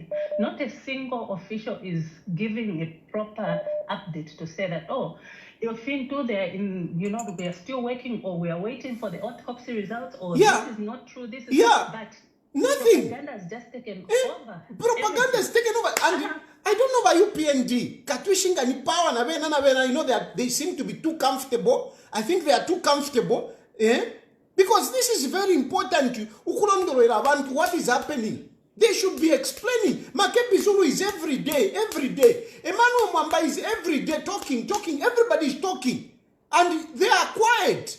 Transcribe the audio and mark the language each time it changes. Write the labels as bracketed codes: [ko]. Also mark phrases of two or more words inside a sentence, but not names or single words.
[en] Not a single official is giving a proper update to say that, you'll think too, they're in, we are still working, or we are waiting for the autopsy results, or this is not true, this is but nothing. Propaganda has just taken over. Propaganda has taken over. And I don't know about UPND. [bem] Katwishinga ni [en] power na that they seem to be too comfortable. I think they are too comfortable. Because this is very important. What is happening? They should be explaining. Makebi Zulu is every day. Emmanuel Mwamba is every day talking. Everybody is talking. And they are quiet.